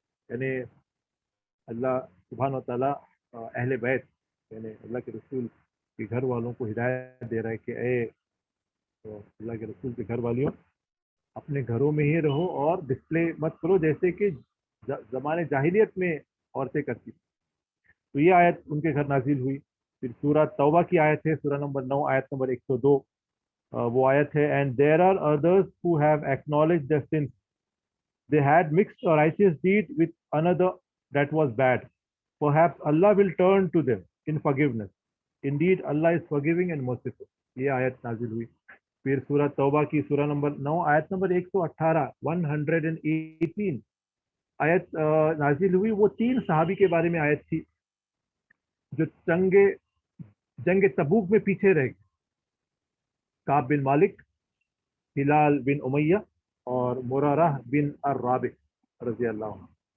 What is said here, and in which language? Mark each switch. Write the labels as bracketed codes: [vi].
[hi] यानी अल्लाह सुब्हान व तआला अहले बैत यानी अल्लाह के रसूल के घर वालों को हिदायत दे रहा है कि ए तो अल्लाह के रसूल के घर वालियों, अपने घरों में ही रहो और डिस्प्ले मत करो जैसे कि जमाने जाहिलियत में औरतें करती। तो ये आयत उनके घर नाजिल हुई। फिर सूरह तौबा की आयत है, सूरह नंबर 9 आयत नंबर 102। वो आयत है, [en] And there are others who have acknowledge the sins they had mixed a righteous deed with another that was bad. Perhaps Allah will turn to them in forgiveness. Indeed, Allah is forgiving and merciful. [hi] ये आयत नाजिल हुई। फिर सूरह तौबा की सूरह number 9 आयत नंबर 118 118 आयत नाजिल हुई। वो तीन सहाबी के बारे में आयत थी जो जंग तबूक में पीछे रह गए, काब बिन मालिक, हिलाल बिन उमैया और मुरारह बिन अर्राबिक रजी अल्लाह अन्हु।